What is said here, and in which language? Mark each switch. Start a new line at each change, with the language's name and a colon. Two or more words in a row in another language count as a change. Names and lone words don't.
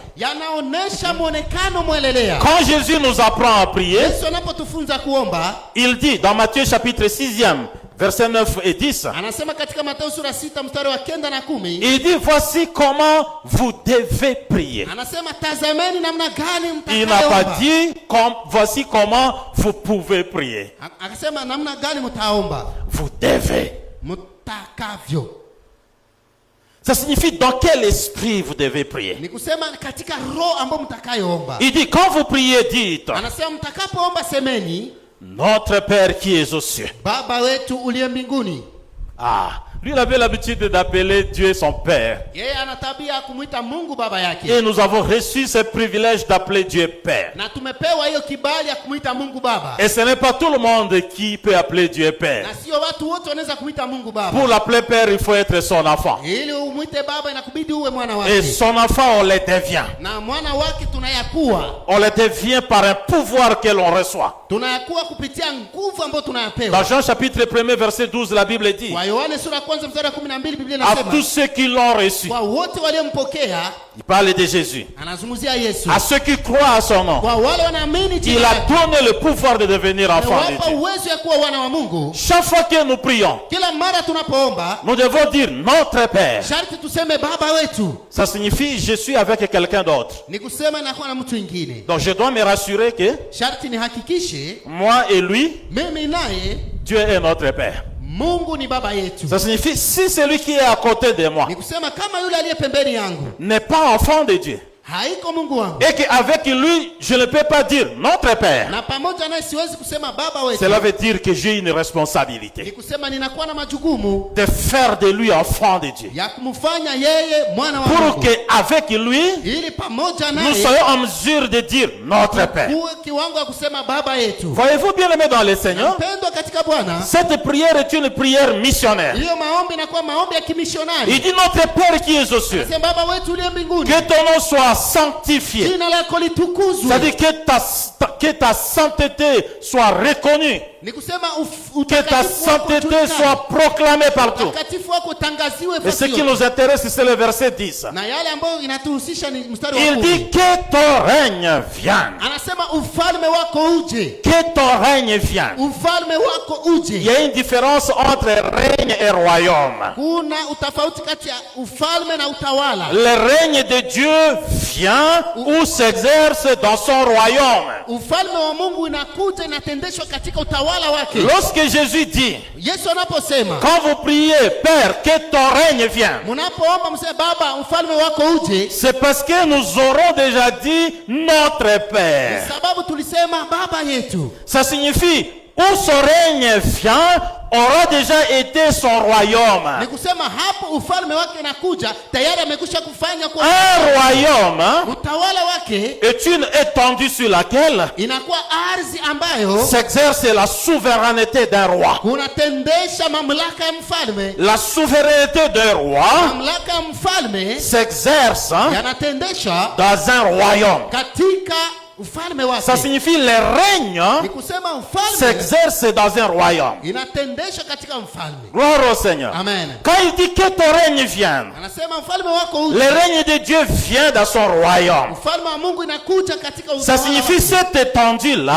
Swahili: yanaonesha mwonekano mwelelea.
French: Quand Jésus nous apprend à prier,
Swahili: Yesu anapotufunza kuomba,
French: il dit dans Matthieu chapitre 6e, versets 9 et 10,
Swahili: anasema katika Mathayo sura 6 mstari wa 9 na 10,
French: il dit voici comment vous devez prier.
Swahili: anasema tazameni namna gani
French: Il n'a pas
Swahili: mtakayoomba.
French: dit voici comment vous pouvez prier.
Swahili: Akasema namna gani mtaomba,
French: Vous devez.
Swahili: mtakavyo.
French: Ça signifie dans quel esprit vous devez prier.
Swahili: Ni kusema katika roho ambayo mtakayoomba.
French: Il dit quand vous priez, dites
Swahili: Anasema mtakapoomba semeni,
French: Notre Père qui es aux cieux.
Swahili: Baba wetu uliye mbinguni.
French: Ah, lui il avait l'habitude d'appeler Dieu son Père.
Swahili: Yeye ana tabia ya kumuita Mungu baba yake.
French: Et nous avons reçu ce privilège d'appeler Dieu Père.
Swahili: Na tumepewa hiyo kibali ya kumuita Mungu baba.
French: Et ce n'est pas tout le monde qui peut appeler Dieu Père.
Swahili: Na sio watu wote wanaweza kumuita Mungu baba.
French: Pour l'appeler Père, il faut être son enfant.
Swahili: Ili umuite baba inakubidi uwe mwana
French: Et
Swahili: wake.
French: son enfant, on le devient.
Swahili: Na mwana wake tunayakuwa.
French: On le devient par un pouvoir que l'on reçoit.
Swahili: Tunayakuwa kupitia nguvu ambayo
French: Dans
Swahili: tunayapewa.
French: Jean chapitre 1 verset 12, la Bible dit
Swahili: Kwa Yohane sura ya kwanza mstari wa 12 Biblia
French: à
Swahili: inasema,
French: tous ceux qui l'ont reçu.
Swahili: kwa wote waliompokea,
French: Il parle de Jésus.
Swahili: anazungumzia Yesu.
French: À ceux qui croient à son nom,
Swahili: Kwa wale wanaamini
French: il
Swahili: jina
French: a
Swahili: lake,
French: donné le pouvoir de devenir enfant de
Swahili: amewapa
French: Dieu.
Swahili: uwezo ya kuwa wana wa Mungu.
French: Chaque fois que nous prions,
Swahili: Kila mara tunapoomba,
French: nous devons dire notre Père.
Swahili: sharti tuseme baba wetu.
French: Ça signifie je suis avec quelqu'un d'autre.
Swahili: Ni kusema nakuwa na mtu mwingine.
French: Donc je dois me rassurer que
Swahili: Sharti nihakikishe
French: moi et lui,
Swahili: mimi naye
French: Dieu est notre Père.
Swahili: Mungu ni baba yetu.
French: Ça signifie si celui qui est à côté de moi
Swahili: Ni kusema kama yule aliye pembeni yangu
French: n'est pas enfant de Dieu,
Swahili: haiko Mungu wangu,
French: et qu'avec lui, je ne peux pas dire notre Père.
Swahili: na pamoja naye siwezi kusema baba wetu.
French: Cela veut dire que j'ai une responsabilité
Swahili: Ni kusema ninakuwa na majukumu
French: de faire de lui enfant de Dieu.
Swahili: ya kumfanya yeye mwana wa
French: Pour
Swahili: Mungu,
French: qu'avec lui,
Swahili: ili pamoja
French: nous
Swahili: naye
French: soyons en mesure de dire notre Père.
Swahili: kuwe kiwango ya kusema baba yetu.
French: Voyez-vous bien aimé dans le Seigneur,
Swahili: Mpendwa katika Bwana,
French: cette prière est une prière missionnaire.
Swahili: hiyo maombi inakuwa maombi ya kimishonari.
French: Il dit notre Père qui est aux cieux,
Swahili: Sema baba wetu uliye mbinguni,
French: que ton nom soit sanctifié.
Swahili: jina lako litukuzwe.
French: C'est-à-dire que ta sainteté soit reconnue,
Swahili: Ni kusema
French: que ta sainteté soit proclamée partout.
Swahili: utakatifu wako utangaziwe
French: Et ce
Swahili: fasi
French: qui
Swahili: yote.
French: nous intéresse, c'est le verset 10.
Swahili: Na yale ambayo inatuhusisha ni mstari wa
French: Il
Swahili: 10.
French: dit que ton règne vienne.
Swahili: Anasema ufalme wako uje,
French: Que ton règne vienne.
Swahili: ufalme wako
French: Il
Swahili: uje.
French: y a une différence entre règne et royaume.
Swahili: Kuna utofauti kati ya ufalme na utawala.
French: Le règne de Dieu vient ou s'exerce dans son royaume.
Swahili: Ufalme wa Mungu inakuja inatendeshwa katika utawala wake.
French: Lorsque Jésus dit,
Swahili: Yesu anaposema,
French: quand vous priez, Père, que ton règne vienne,
Swahili: mnapoomba mseme baba ufalme wako uje,
French: c'est parce que nous aurons déjà dit notre Père.
Swahili: sababu tulisema baba yetu.
French: Ça signifie, où son règne vient, aura déjà été son royaume.
Swahili: Ni kusema hapo ufalme wake inakuja tayari amekwisha kufanya kwa
French: Un royaume
Swahili: utawala wake
French: est une étendue sur laquelle
Swahili: inakuwa ardhi ambayo
French: s'exerce la souveraineté d'un roi.
Swahili: kunatendesha mamlaka ya mfalme.
French: La souveraineté d'un roi
Swahili: Mamlaka ya mfalme
French: s'exerce
Swahili: yanatendesha
French: dans un royaume.
Swahili: katika ufalme wake.
French: Ça signifie le règne
Swahili: Ni kusema ufalme
French: s'exerce dans un royaume.
Swahili: inatendesha katika mfalme.
French: Gloire au Seigneur.
Swahili: Amen.
French: Quand il dit que ton règne vienne,
Swahili: Anasema mfalme wako
French: le
Swahili: uje.
French: règne de Dieu vient dans son royaume.
Swahili: Ufalme wa Mungu inakuja katika
French: Ça
Swahili: utawala
French: signifie
Swahili: wake.
French: cette étendue-là